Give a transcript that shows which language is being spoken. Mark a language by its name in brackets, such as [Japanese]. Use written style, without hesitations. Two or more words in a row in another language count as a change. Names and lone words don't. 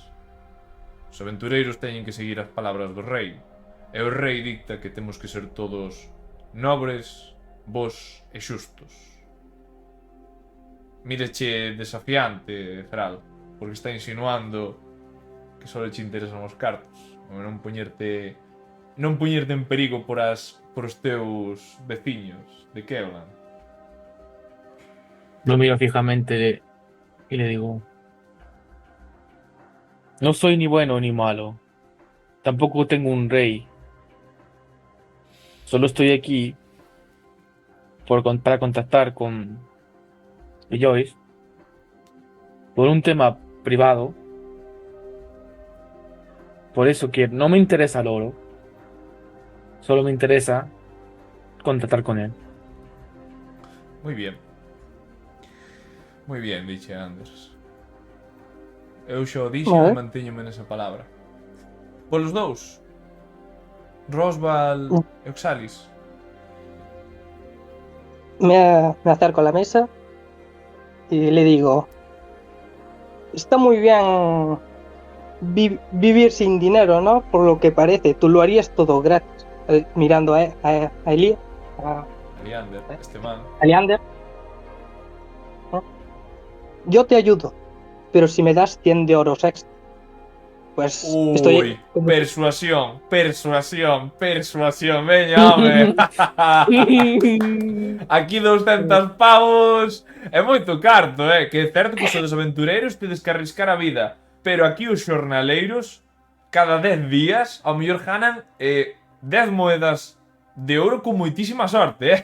[Galician] Os aventureiros teñen que seguir as palabras do rei, e o rei dicta que temos que ser todos nobres, bos e xustos. Míreche desafiante, Thrall, porque está insinuando que só che interesan os cartos, non poñerte en perigo por os teus veciños de Keoland. [Spanish] Lo miro fijamente y le digo: no soy ni bueno ni malo. Tampoco tengo un rey. Solo estoy aquí para contactar con Joyce por un tema privado. Por eso que no me interesa el oro. Solo me interesa contactar con él. Muy bien, [Galician] dixe Anders. Eu xo dixo e mantéñome nesa palabra. Polos dous, Rosval e Oxalis. [Spanish] Me acerco a la mesa y le digo: está muy bien vivir sin dinero, ¿no? Por lo que parece, tú lo harías todo gratis. Mirando a Elia, Eliander, este man. Eliander. ¿No? Yo te ayudo, pero si me das 100 de oros extra, pues estoy... Persuasión, [Galician] veña, home. Aquí 200 pavos é moito carto, que é certo que os aventureiros tedes que arriscar a vida, pero aquí os xornaleiros cada 10 días ao mellor ganan 10 moedas de ouro con moitísima sorte,